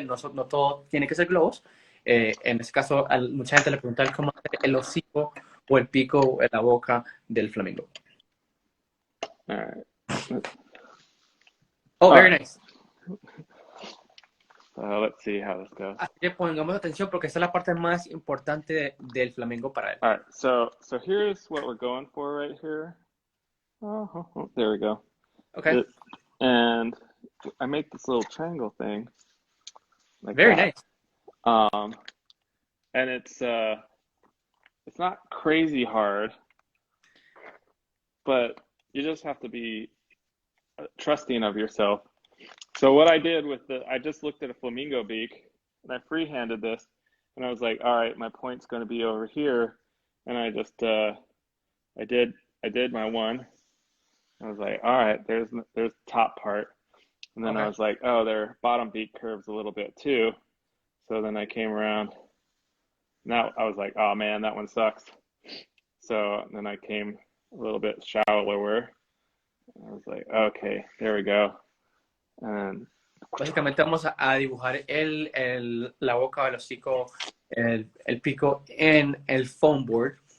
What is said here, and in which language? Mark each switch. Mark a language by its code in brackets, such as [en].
[es] No todo tiene que ser globos. En este caso, mucha gente le pregunta cómo hacer el hocico o el pico o la boca del flamingo. [en] All right. Oh, very nice. Let's see how this goes. [es] Así que pongamos atención porque esta es la parte más importante del flamingo para él. [en] All right, so here's what we're going for right here. Oh, there we go. Okay. And I make this little triangle thing. Like very that. Nice. And it's not crazy hard, but you just have to be trusting of yourself. So what I did I just looked at a flamingo beak and I freehanded this, and I was like, all right, my point's going to be over here, and I just I did my one. I was like, all right, there's the top part, and then I was like, oh, their bottom beak curves a little bit too. So then I came around. Now I was like, oh man, that one sucks. So then I came a little bit shallower. I was like, okay, there we go. And [es] básicamente vamos a dibujar la boca o el hocico, el pico en el foam board.